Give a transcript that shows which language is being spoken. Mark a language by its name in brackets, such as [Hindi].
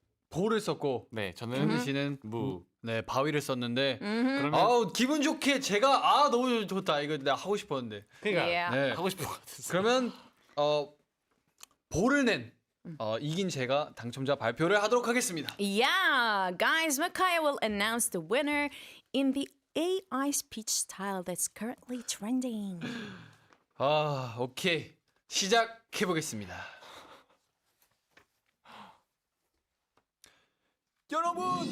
[Korean] 볼을 썼고 네, 저는 현지 씨는 네 바위를 썼는데 그러면 기분 좋게 제가 너무 좋다 이거 내가 하고 싶었는데 그러니까 [English] Yeah. [Korean] 네. 하고 싶은 것 같았어. 그러면 볼을 낸 이긴 제가 당첨자 발표를 하도록 하겠습니다. [English] Yeah, guys, Makaya will announce the winner in the AI speech style that's currently trending. [Korean] 오케이 시작해 보겠습니다. 여러분.